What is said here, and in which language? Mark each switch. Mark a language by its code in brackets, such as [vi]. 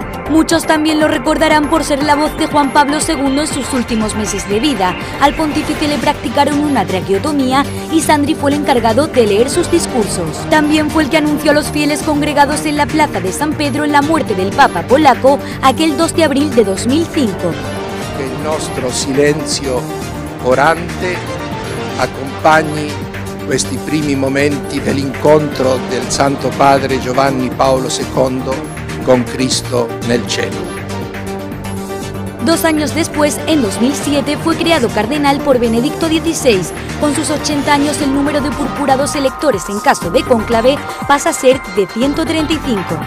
[es] Muchos también lo recordarán por ser la voz de Juan Pablo II en sus últimos meses de vida. Al pontífice le practicaron una traqueotomía y Sandri fue el encargado de leer sus discursos. También fue el que anunció a los fieles congregados en la plaza de San Pedro la muerte del Papa polaco aquel 2 de abril de 2005. [it] Que il nostro silenzio orante accompagni questi primi momenti dell'incontro del Santo Padre Giovanni Paolo II con Cristo nel cielo. [es] 2 años después, en 2007, fue creado cardenal por Benedicto XVI. Con sus 80 años, el número de purpurados electores en caso de cónclave pasa a ser de 135.